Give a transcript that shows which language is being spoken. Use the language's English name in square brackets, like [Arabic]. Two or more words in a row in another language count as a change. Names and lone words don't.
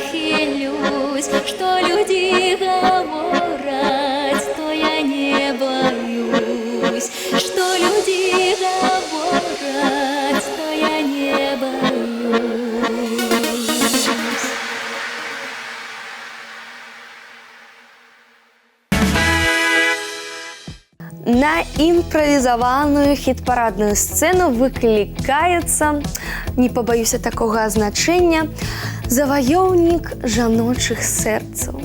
[Russian] хилюсь, что люди говорят, то я не боюсь, что люди говорят, то я не боюсь. [Belarusian] На імправізаваную хіт-парадную сцэну выклікаецца, не пабаюся такога азначэння, заваёўнік жаночых сэрцаў.